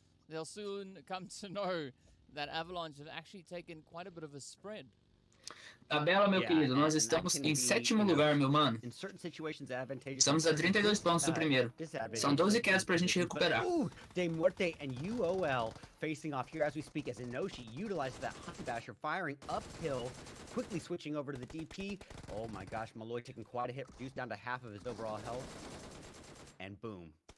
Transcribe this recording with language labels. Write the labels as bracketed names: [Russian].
[English] They'll soon come to know that Avalanche have actually taken quite a bit of a spread. [Portuguese] Tabela, meu querido, nós estamos em 7º lugar, meu mano. Estamos a 32 pontos do primeiro. São 12 quedas pra gente recuperar. [English] MUERTE and UOL facing off here as we speak, as Inoshi utilizes that Honey Basher, firing uphill, quickly switching over to the DP. Oh my gosh, Malloy taking quite a hit, reduced down to half of his overall health. And boom.